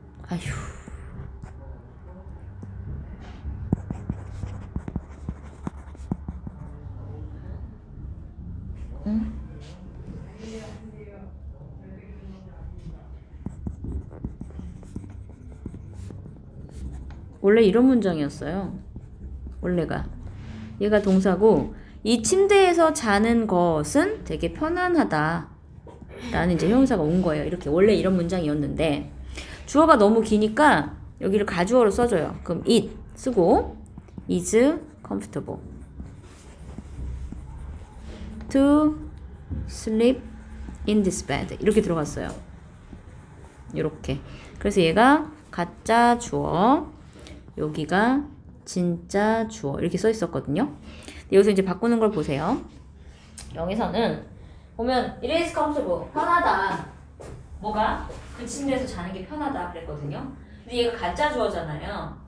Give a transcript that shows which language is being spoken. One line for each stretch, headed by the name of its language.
Korean: 아휴 원래 이런 문장이었어요. 원래가 얘가 동사고 이 침대에서 자는 것은 되게 편안하다 라는 이제 형용사가 온 거예요. 이렇게 원래 이런 문장이었는데 주어가 너무 기니까 여기를 가주어로 써줘요. 그럼
English: it
Korean: 쓰고
English: is comfortable to sleep in this bed
Korean: 이렇게 들어갔어요. 이렇게. 그래서 얘가 가짜 주어 여기가 진짜 주어 이렇게 써 있었거든요. 여기서 이제 바꾸는 걸 보세요. 여기서는 보면
English: it is comfortable
Korean: 편하다. 뭐가? 그 침대에서 자는 게 편하다 그랬거든요. 근데 얘가 가짜 주어잖아요.